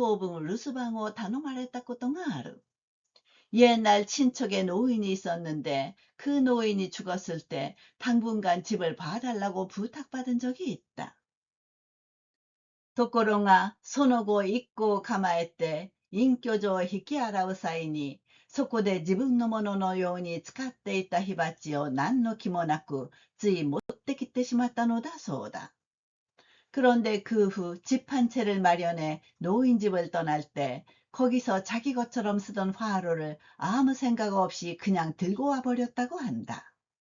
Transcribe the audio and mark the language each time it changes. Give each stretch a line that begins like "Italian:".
Japanese: 昔親類に隠居がおって、その隠居が死んだ時、当分留守番を頼まれたことがある。
Korean: 옛날 친척에 노인이 있었는데 그 노인이 죽었을 때 당분간 집을 봐달라고 부탁받은 적이 있다.
Japanese: ところが、その後一行を構えて隠居所を引き洗う際に、そこで自分のもののように使っていた火鉢を何の気もなくつい持ってきてしまったのだそうだ。
Korean: 그런데 그 후 집 한 채를 마련해 노인집을 떠날 때 거기서 자기 것처럼 쓰던 화로를 아무 생각 없이 그냥 들고 와 버렸다고 한다.